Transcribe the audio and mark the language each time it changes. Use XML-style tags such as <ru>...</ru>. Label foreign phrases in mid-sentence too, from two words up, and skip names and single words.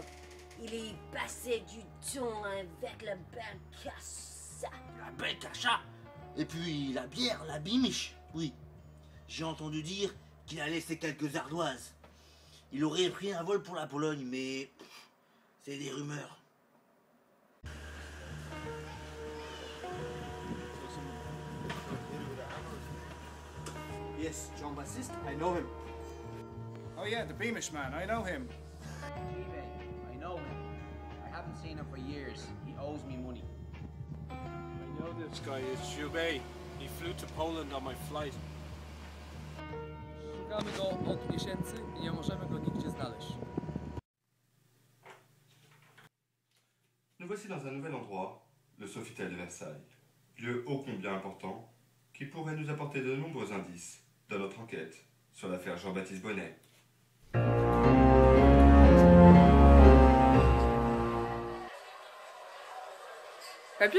<fr>Il est passé du temps avec la belle Cacha. La belle Cacha. Et puis la bière, la bimiche. Oui. J'ai entendu dire qu'il a laissé quelques ardoises. Il aurait pris un vol pour la Pologne, mais c'est des rumeurs.</fr> <en>Yes, John Baptiste, I know him. Oh yeah, the Beamish man, I know him. Jibe, I know him. I haven't seen him for years. He owes me money. I know this guy is Jubei. He flew to Poland on my flight.</en> <pl>Szukamy go od miesięcy i nie możemy go nigdzie znaleźć.</pl> <fr>Nous voici dans un nouvel endroit, le Sofitel de Versailles, lieu ô combien important qui pourrait nous apporter de nombreux indices dans notre enquête sur l'affaire Jean-Baptiste Bonnet. Papy?</fr>